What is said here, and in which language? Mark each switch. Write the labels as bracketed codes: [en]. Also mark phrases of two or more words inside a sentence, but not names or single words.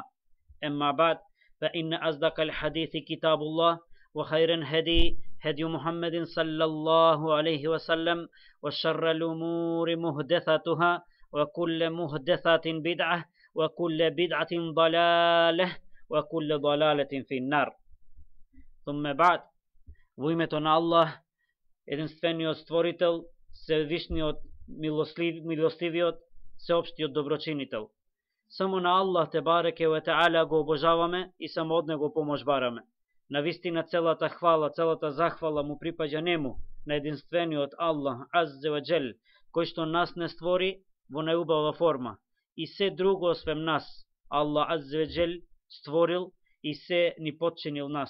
[ar] أما بعد، فإن أصدق الحديث كتاب الله، وخير الهدي هدي محمد صلى الله عليه وسلم، وشر الأمور محدثاتها، وكل محدثة بدعة، وكل بدعة ضلالة، وكل ضلالة في النار. ثم بعد, [mk] во името на Аллах, единствениот створител, всевишниот милостивиот, всеопштиот доброчинител. Само на Аллах [ar] تبارك وتعالى [mk] го обожаваме и само од него помош бараме. Навистина целата хвала, целата захвала му припаѓа нему, на единствениот Аллах [ar] عز وجل, [mk] кој што нас не створи во најубава форма, и се друго освен нас Аллах [ar] عز وجل [mk] створил и се ни подчинил нас.